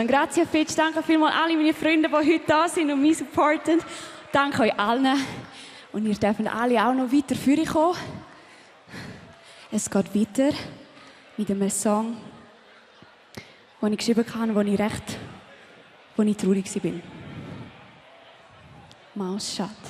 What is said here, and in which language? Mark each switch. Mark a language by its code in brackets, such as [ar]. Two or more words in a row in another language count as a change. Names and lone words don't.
[it] Grazie Fitch, [de] danke vielmals alle meine Freunde, die heute da sind und mich supporten. Danke euch allen. Und ihr dürft alle auch noch weiter für euch kommen. Es geht weiter mit einem Song, den ich geschrieben habe, wo ich traurig war. Mouth shut.